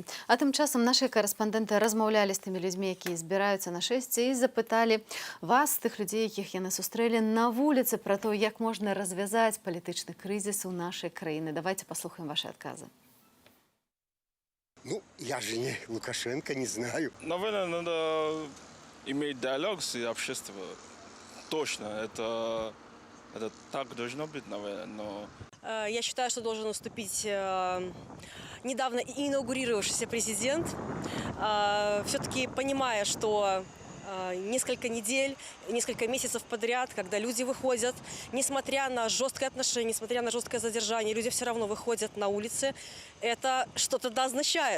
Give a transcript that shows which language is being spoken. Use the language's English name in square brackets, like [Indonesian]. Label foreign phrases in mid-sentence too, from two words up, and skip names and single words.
[Belarusian] А тым часам нашы карэспандэнты размаўлялі з тымі людзьмі, якія збіраюцца на шэсце, і запыталі вас, тых людзей, якіх яны сустрэлі на вуліцы, пра то, як можна развязаць палітычны крызіс у нашай краіны. Давайте паслухаем ваши адказы. Ну, [Russian] я же не Лукашенко, не знаю. Наверное, надо иметь диалог с обществом. Точно. Это Это так должно быть, наверное, но... Я считаю, что должен уступить недавно инаугурировавшийся президент, все-таки понимая, что несколько недель, несколько месяцев подряд, когда люди выходят, несмотря на жесткое отношение, несмотря на жесткое задержание, люди все равно выходят на улицы, это что-то да означает.